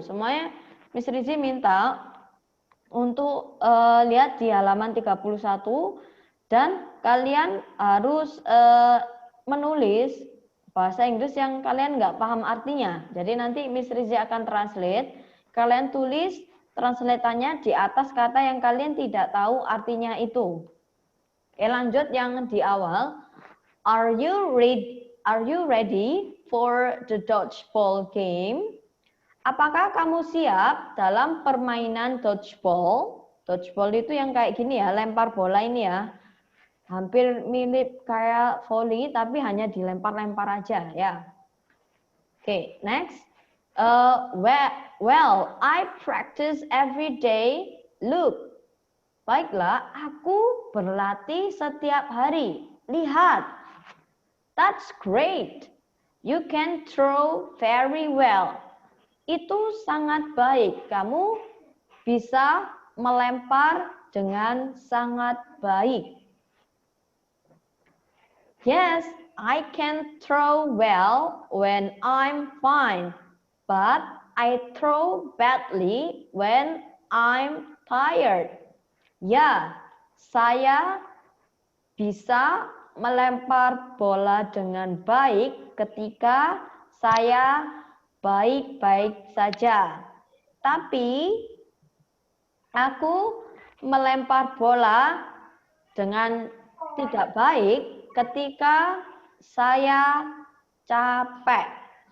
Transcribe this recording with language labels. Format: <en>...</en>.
<id>Semuanya Miss Rizie minta untuk lihat di halaman 31 dan kalian harus menulis bahasa Inggris yang kalian nggak paham artinya. Jadi nanti Miss Rizie akan translate. Kalian tulis translatannya di atas kata yang kalian tidak tahu artinya itu. Oke, lanjut yang di awal.</id> <en>Are you ready for the dodgeball game?</en> <id>Apakah kamu siap dalam permainan dodgeball? Dodgeball itu yang kayak gini ya, lempar bola ini ya. Hampir mirip kayak volley tapi hanya dilempar-lempar aja ya. Oke, next.</id> <en>Well, I practice every day. Look.</en> <id>Baiklah, aku berlatih setiap hari. Lihat.</id> <en>That's great. You can throw very well.</en> <id>Itu sangat baik. Kamu bisa melempar dengan sangat baik.</id> <en>Yes, I can throw well when I'm fine, but I throw badly when I'm tired.</en> <id>Ya, saya bisa melempar bola dengan baik ketika saya baik-baik saja. Tapi aku melempar bola dengan tidak baik ketika saya capek.</id>